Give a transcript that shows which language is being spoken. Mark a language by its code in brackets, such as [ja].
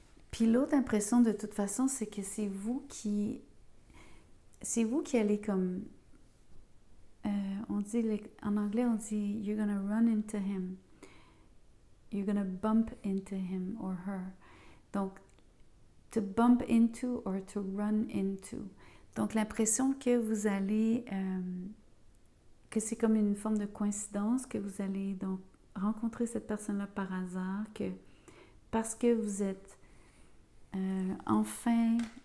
[fr] Puis l'autre impression, de toute façon, c'est que c'est vous qui allez comme... on dit, en anglais, on dit « [en] you're gonna run into him ». You're gonna bump into him or her. Donc, to bump into or to run into. [fr] Donc, l'impression que vous allez... que c'est comme une forme de coïncidence, que vous allez donc rencontrer cette personne-là par hasard, que parce que vous êtes enfin...